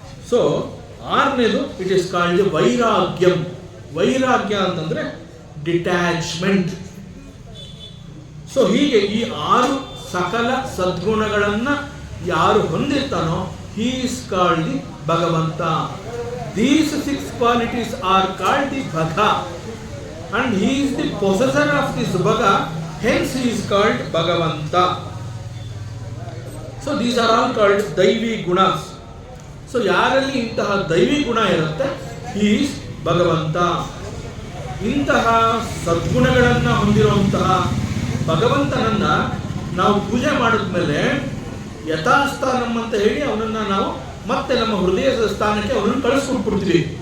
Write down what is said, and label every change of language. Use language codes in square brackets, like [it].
[en] so [kn] ಆರನೇದು [en] It is called the ವೈರಾಗ್ಯಂ. [kn] ವೈರಾಗ್ಯ ಅಂತಂದ್ರೆ ಡಿಟ್ಯಾಚ್ಮೆಂಟ್. ಸೊ ಹೀಗೆ ಈ 6 ಸಕಲ ಸದ್ಗುಣಗಳನ್ನ ಯಾರು ಹೊಂದಿರ್ತಾನೋ [en] he is called the [kn] ಭಗವಂತ. [en] These 6 qualities are called the Bhaga, and he is the possessor of this Bhaga, hence he is called Bhagavanta. So these are all called Daivi Gunas. [kn] So ಯಾರಲ್ಲಿ ಇಂತಹ ದೈವಿ ಗುಣ ಇರುತ್ತೆ [en] he is [kn] ಭಗವಂತ. ಇಂತಹ ಸದ್ಗುಣಗಳನ್ನು ಹೊಂದಿರುವಂತಹ ಭಗವಂತನನ್ನ ನಾವು ಪೂಜೆ ಮಾಡಿದ್ಮೇಲೆ ಯಥಾಸ್ಥಾನಂ ಅಂತ ಹೇಳಿ ಅವನನ್ನ ನಾವು ಮತ್ತೆ ನಮ್ಮ ಹೃದಯದ ಸ್ಥಾನಕ್ಕೆ ಅವನನ್ನು ಕಳಿಸ್ಕೊಟ್ಬಿಡ್ತೀವಿ.